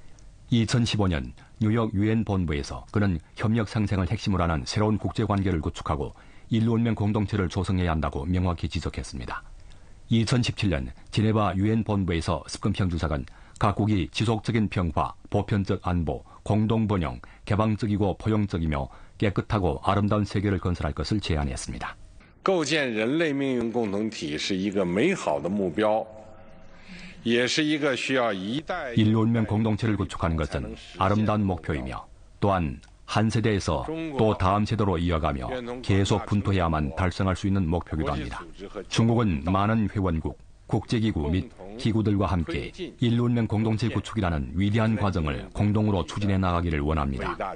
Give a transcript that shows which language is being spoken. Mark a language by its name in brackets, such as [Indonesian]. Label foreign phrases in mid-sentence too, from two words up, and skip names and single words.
[Korean] 2015년 뉴욕 유엔 본부에서 그는 협력 상생을 핵심으로 하는 새로운 국제관계를 구축하고 인류 운명 공동체를 조성해야 한다고 명확히 지적했습니다. 2017년 제네바 유엔 본부에서 습건평 주석은 각국이 지속적인 평화, 보편적 안보, 공동번영, 개방적이고 포용적이며 깨끗하고 아름다운 세계를 건설할 것을 제안했습니다. [Chinese] 构建人类命运共同体是一个美好的目标，也是一个需要一代 [Korean] 인류 운명 공동체를 구축하는 것은 아름다운 목표이며 또한 한 세대에서 또 다음 세대로 이어가며 계속 분투해야만 달성할 수 있는 목표이기도 합니다. 중국은 많은 회원국, 국제기구 및 기구들과 함께 인류 운명 공동체 구축이라는 위대한 과정을 공동으로 추진해 나가기를 원합니다.